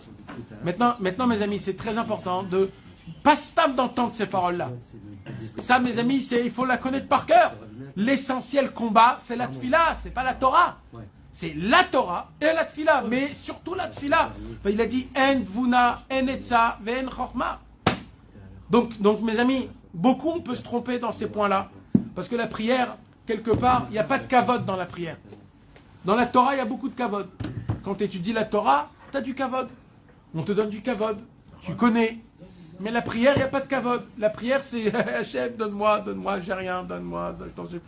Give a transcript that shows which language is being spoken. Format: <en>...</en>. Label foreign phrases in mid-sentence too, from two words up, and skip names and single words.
<fr>Maintenant, mes amis, c'est très important de pas stable d'entendre ces paroles-là. Ça, mes amis, il faut la connaître par cœur. L'essentiel combat, c'est la tfila, c'est pas la Torah. C'est la Torah et la tfila, mais surtout la tfila. Enfin, il a dit</fr> <he>אין תבונה אין עצה ואין חכמה.</he> <fr>Donc, mes amis, beaucoup on peut se tromper dans ces points-là, parce que la prière, quelque part, il n'y a pas de kavod dans la prière. Dans la Torah, il y a beaucoup de kavod. Quand tu étudies la Torah, tu as du kavod. On te donne du kavod. Tu connais. Mais la prière, il n'y a pas de kavod. La prière, c'est Hachem, donne-moi, j'ai rien, donne-moi, je t'en supplie.</fr>